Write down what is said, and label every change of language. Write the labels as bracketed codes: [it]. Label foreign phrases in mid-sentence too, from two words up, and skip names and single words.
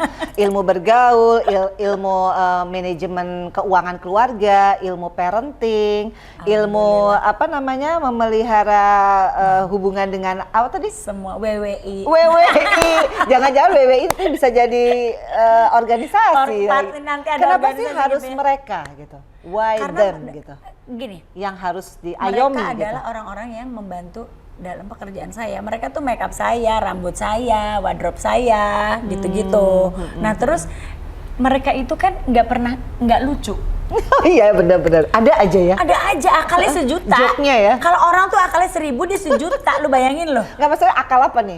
[id] Ilmu bergaul, ilmu manajemen keuangan keluarga, ilmu parenting, ilmu memelihara hubungan dengan apa tadi? Semua WWI. Jangan-jangan WWI itu bisa jadi organisasi. Nanti ada kenapa sih harus gitu ya? Mereka gitu? [en] Why them gitu? [id] Gini. Yang harus diayomi mereka adalah orang-orang yang membantu dalam pekerjaan saya. Mereka tuh make up saya, rambut saya, wardrobe saya, gitu-gitu. Nah terus mereka itu kan nggak lucu. Iya benar-benar. Ada aja ya. Ada aja, akalnya sejuta. Joke-nya ya. Kalau orang tuh akalnya 1000, dia sejuta. Lu bayangin loh. Nggak maksudnya akal apa nih?